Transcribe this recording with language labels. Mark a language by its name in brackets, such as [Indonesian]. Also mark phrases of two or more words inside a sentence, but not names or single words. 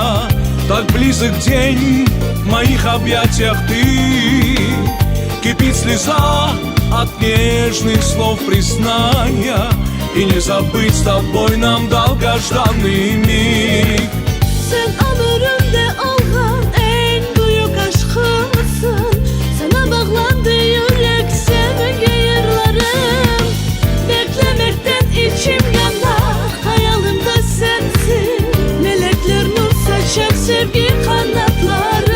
[Russian] Так близок день в моих объятиях ты. Кипит слеза от нежных слов признания. И не забыть с тобой нам долгожданный миг. [Gagauz] Sen ömrümde olan en büyük aşkımsın. Sana bağlandı yürek sevgi yırlarım. Beklemekten içim yanar, hayalimde sensin. Melekler nur saçar sevgi kanatları.